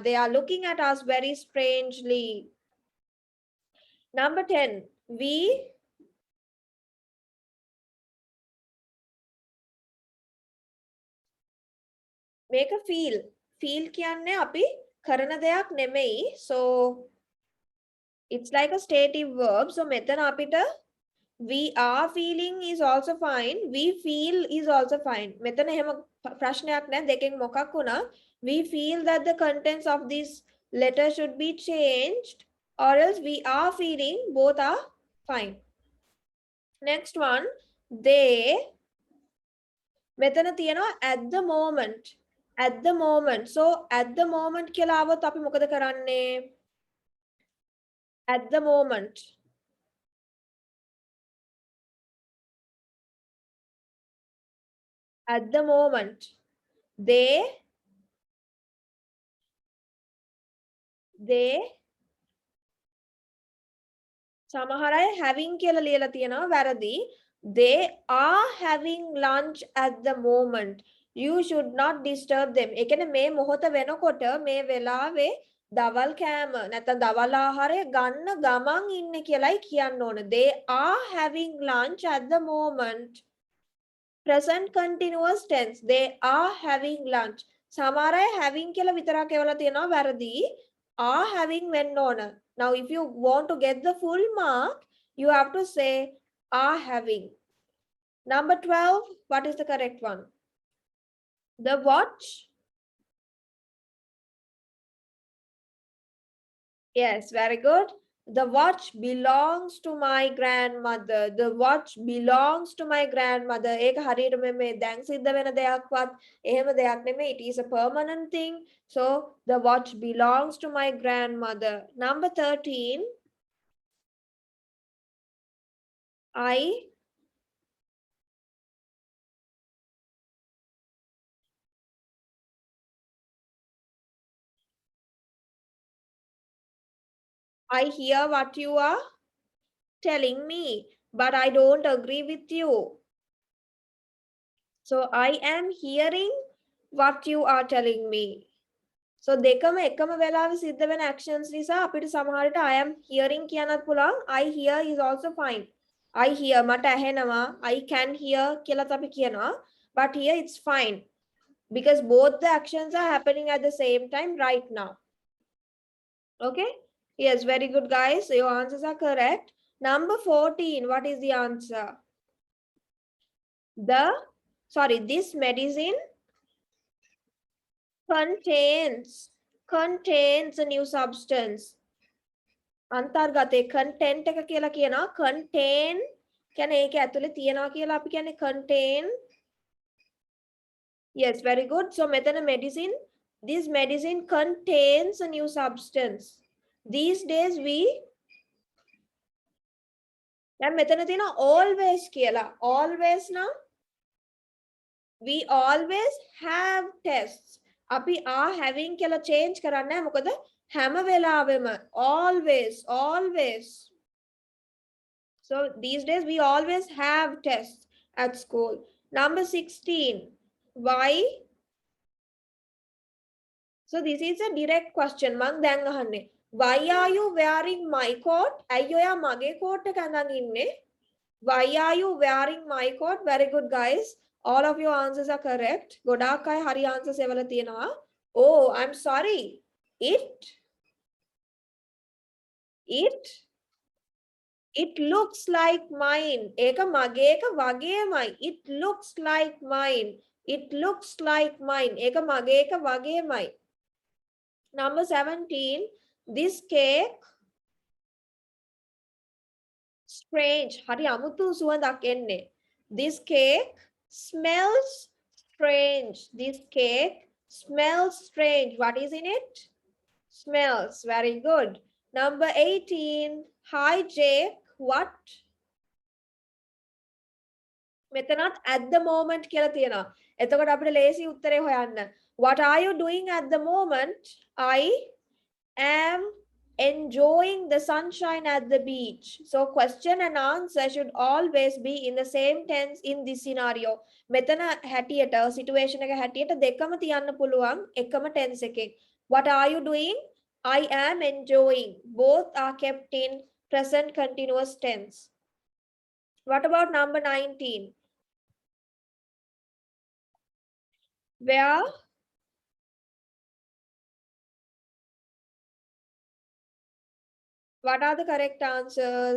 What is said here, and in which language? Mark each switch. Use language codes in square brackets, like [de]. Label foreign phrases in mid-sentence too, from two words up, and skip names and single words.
[en] They are looking at us very strangely. Number 10. We. Make a feel. [si] Feel කියන්නේ අපි කරන දෙයක් නෙමෙයි. [en] So it's like a stative verb. So [si] මෙතන අපිට [en] we are feeling is also fine. We feel is also fine. [si] මෙතන එහෙම ප්‍රශ්නයක් නැහැ. දෙකෙන් මොකක් වුණා? [en] We feel that the contents of this letter should be changed, or else we are feeling both are fine. Next one, they. [si] මෙතන තියෙනවා [en] at the moment. At the moment. So at the moment [si] කියලා આવොත් අපි මොකද කරන්නේ? [en] At the moment. At the moment. They. [si] සමහර අය having කියලා ලියලා තියෙනවා වැරදි. [en] They are having lunch at the moment. You should not disturb them. [si] ඒ කියන්නේ මේ මොහොත වෙනකොට මේ වෙලාවේ දවල් කෑම නැත්නම් දවල් ආහාරය ගන්න ගමන් ඉන්නේ කියලායි කියන්න ඕන. [en] They are having lunch at the moment. Present continuous tense. They are having lunch. [si] සමහර අය having කියලා විතරක් එවලා තියෙනවා වැරදි. [en] Are having [si] වෙන්න ඕන. [en] Now if you want to get the full mark, you have to say are having. Number 12, what is the correct one? The watch. Yes, very good. The watch belongs to my grandmother. The watch belongs to my grandmother. [si] ඒක හරියට මේ දැන් සිද්ධ වෙන දෙයක්වත් එහෙම දෙයක් නෙමෙයි. [en] It is a permanent thing. So the watch belongs to my grandmother. Number 13. I hear what you are telling me, but I don't agree with you. So I am hearing what you are telling me. [si] So දෙකම එකම වෙලාවෙ සිද්ධ වෙන actions නිසා අපිට සමහර විට [en] I am hearing [si] කියන්නත් පුළුවන්. [en] I hear is also fine. I hear [si] මට ඇහෙනවා. [en] I can hear [si] කියලාත් අපි කියනවා. [en] But here it's fine because both the actions are happening at the same time right now. Okay? Yes, very good, guys. Your answers are correct. Number 14, what is the answer? This medicine contains a new substance. [si] අන්තර්ගතයේ content එක කියලා කියනවා. contain කියන්නේ ඒක ඇතුලේ තියනවා කියලා අපි කියන්නේ contain. [en] Yes, very good. So මෙතන medicine, this medicine contains a new substance. These days we [si] දැන් මෙතන තියෙනවා always කියලා. [en] always නම් we always have tests. [si] අපි [en] are having [si] කියලා change කරන්නේ නැහැ. මොකද හැම වෙලාවෙම always. [en] So these days we always have tests at school. Number 16. Why? So this is a direct question. [si] මං දැන් අහන්නේ. [en] Why are you wearing my coat? [si] ඇයි ඔයා මගේ coat එක අඳන් ඉන්නේ? [en] Why are you wearing my coat? Very good, guys. All of your answers are correct. [si] ගොඩාක් අය හරි answers එවලා තියෙනවා. [en] Oh, I'm sorry. It looks like mine. [si] ඒක මගේ එක වගේමයි. [en] It looks like mine. It looks like mine. [si] ඒක මගේ එක වගේමයි. [en] Number 17. This cake strange. [si] හරි අමුතු සුවඳක් එන්නේ. [en] This cake smells strange. This cake smells strange. What is in it? Smells. Very good. Number 18. Hi Jake. What? [si] මෙතනත් at the moment කියලා තියෙනවා. එතකොට අපිට ලේසි උත්තරේ හොයන්න. [en] What are you doing at the moment? I am enjoying the sunshine at the beach. So question and answer should always be in the same tense in this scenario. [si] මෙතන හැටියට situation එක හැටියට දෙකම තියන්න පුළුවන් එකම tense එකෙන්. [en] What are you doing? I am enjoying. Both are kept in present continuous tense. What about number 19? Where? What are the correct answers?